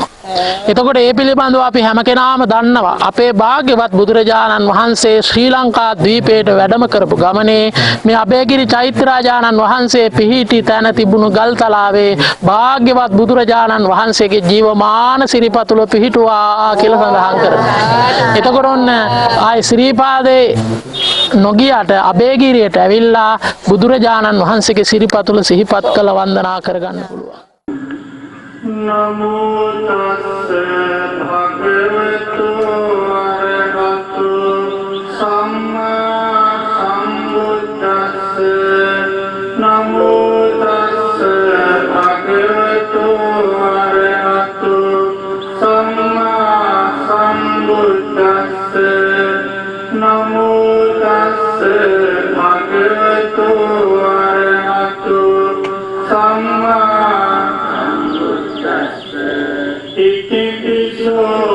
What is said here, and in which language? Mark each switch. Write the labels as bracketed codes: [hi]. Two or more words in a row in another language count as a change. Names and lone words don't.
[si] එතකොට ඒ පිළිබඳව අපි හැම කෙනාම දන්නවා අපේ භාග්‍යවත් බුදුරජාණන් වහන්සේ ශ්‍රී ලංකා ද්වීපයට වැඩම කරපු ගමනේ මේ අබේගිරි චෛත්‍ය රාජානන් වහන්සේ පිහිටි තැන තිබුණු ගල්තලාවේ භාග්‍යවත් බුදුරජාණන් වහන්සේගේ ජීවමාන සිරිපතුල පිහිටුවා කියලා සඳහන් කරනවා. එතකොට ඔන්න ආයි ශ්‍රීපාදේ නොගියට අබේගිරියට ඇවිල්ලා බුදුරජාණන් වහන්සේගේ සිරිපතුල සිහිපත් කළ වන්දනා කරගන්න පුළුවන්. [pi] නමෝ තස්ස භගවතු අරහතු සම්මා සම්බුද්දස්ස නමෝ තස්ස භගවතු අරහතු සම්මා සම්බුද්දස්ස නමෝ තස්ස භගවතු අරහතු සම්මා ඉතිපිසෝ